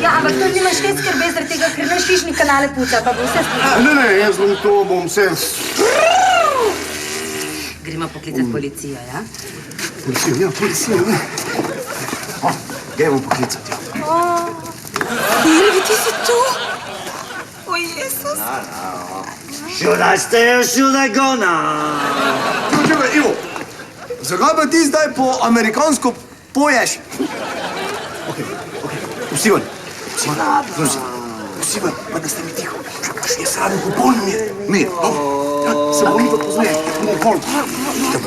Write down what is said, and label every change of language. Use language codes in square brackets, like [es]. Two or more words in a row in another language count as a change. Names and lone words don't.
[sl] Ja, ampak to nimaš kaj skrbeti zaradi tega, ker naš hišni kanale puca, pa bo vse spustilo. Ne, jaz bom vse... Gremo poklicati policijo, ja? Policijo, ne. Gremo poklicati. Irvi, ti si tu? O, Jezus. [en] Should I stay or should I go now? [sl] Čakaj, Ivo. Zakaj pa ti zdaj po amerikansko poješ? Vsivan. Vsivan, pa da ste mi tiho. Jaz rabim popoln mir. Mir, dobro. Se bom pa pozneje. Popoln. Dobro.